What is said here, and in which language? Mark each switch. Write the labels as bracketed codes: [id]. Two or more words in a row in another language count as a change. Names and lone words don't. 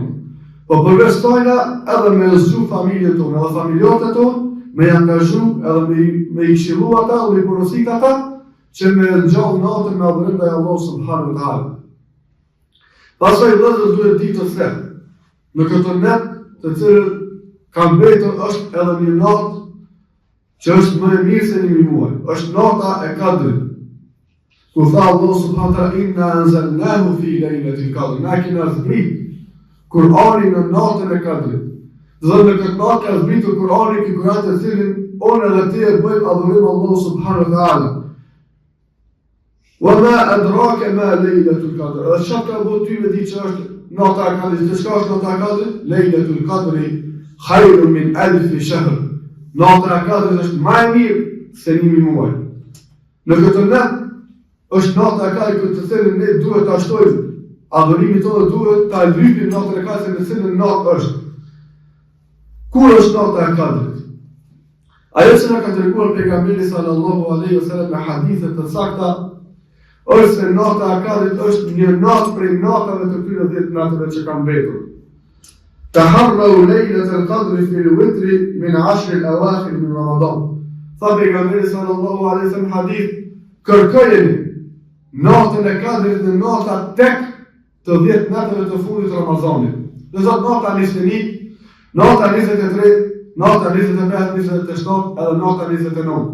[sq] Po përveçtojna edhe me zgju familjen tonë, edhe familjarët tonë, me angazhu edhe me i këshillu ata, dhe me porosit ata, që me ngjall natën me adhurim ndaj Allahut [ar] subhanahu wa taala. [sq] Pastaj vëllezër duhet ditë se në këtë net të cilën ka mbetur është edhe një natë që është më e mirë se një muaj, është nata e Kadrit. Ku tha [ar] Allahu سبحانه وتعالى: "إنا أنزلناه في ليلة القدر." [sq] Na kemi zbrit Kur'anin në natën e Kadrit. Dhe në këtë natë ka zbritur Kur'ani, ky Kur'an të cilin unë edhe ti e bëjmë adhurim Allahu [ar] subhanahu wa taala. وما أدراك ما ليلة القدر. [sq] Edhe çfarë ka bëu ty me di që është nata e Kadrit? Çka është nata e Kadrit? [ar] ليلة القدر خير من ألف شهر. [sq] Nata e Kadrit është më e mirë se 1000 muaj. Në këtë natë është nata e Kadrit të cilën ne duhet ta shtojmë adhurimin tonë, duhet ta lypim natën e Kadrit në cilën natë është. Kur është nata e Kadrit? Ajo që na ka treguar pejgamberi [ar] sallallahu alaihi wasallam [sq] në hadithe të sakta është se nata e Kadrit është një natë prej natave të këtyre 10 natëve që kanë mbetur. [ar] تحروا ليلة القدر في الوتر من 10 الأواخر من رمضان. [sq] Tha pejgamberi [ar] sallallahu alaihi wasallam [sq] hadith: kërkojeni natën e Kadrit në nata tek të 10 natëve të fundit të Ramazanit. Dhe zot nata 21, nata 23, nata 25, 27 edhe nata 29.